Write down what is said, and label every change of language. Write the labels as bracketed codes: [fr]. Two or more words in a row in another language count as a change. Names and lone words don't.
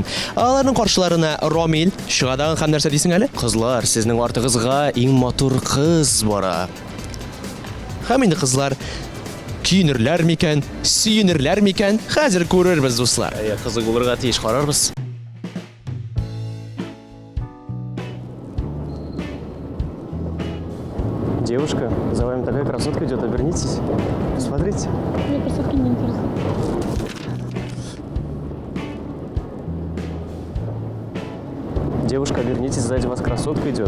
[tt] Аларның каршыларына Рамил чыгадагы һәм нәрсә дисең әле? Кызлар, сезнең артыгызга иң матур кыз бара. Һәм инде кызлар киенерләр микән, сөенерләр микән? Хәзер күрербез, дуслар. Кызык булырга тиеш, карарбыз. [ru] Девушка, за вами такая красотка идет, обернитесь. Посмотрите. Мне красотки не интересны. Девушка, обернитесь, сзади вас красотка идет.